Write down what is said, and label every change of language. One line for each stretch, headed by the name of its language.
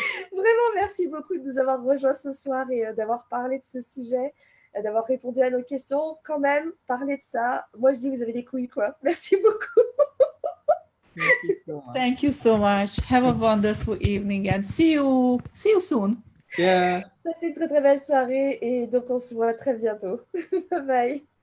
French: Vraiment, merci beaucoup de nous avoir rejoints ce soir et d'avoir parlé de ce sujet, d'avoir répondu à nos questions. Quand même, parler de ça, moi je dis vous avez des couilles, quoi. Merci beaucoup.
English: Thank you so much. Have a wonderful evening and see you soon. Yeah.
French: Passez une très très belle soirée et donc on se voit très bientôt. Bye bye.